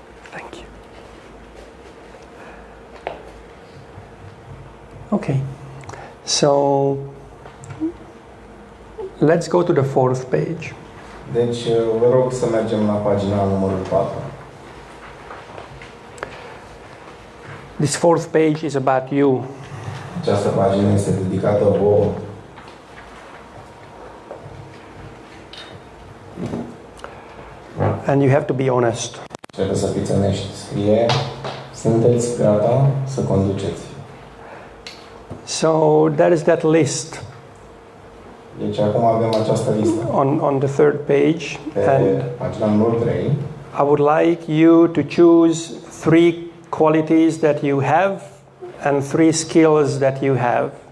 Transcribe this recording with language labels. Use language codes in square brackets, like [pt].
[en] Thank you. Okay. So let's go to the 4th page. [ro] Deci, vă rog să mergem la pagina numărul 4. [en] This 4th page is about you. [ro] Această pagină este dedicată vouă. [en] And you have to be honest. [ro] Trebuie să fiți onești. Scrie, sunteți gata să conduceți. [en] So there is that list [ro] Deci acum avem această listă. [en] on the 3rd page, and [ro] Pagina numărul 3. [en] I would like you to choose 3 qualities that you have and 3 skills that you have.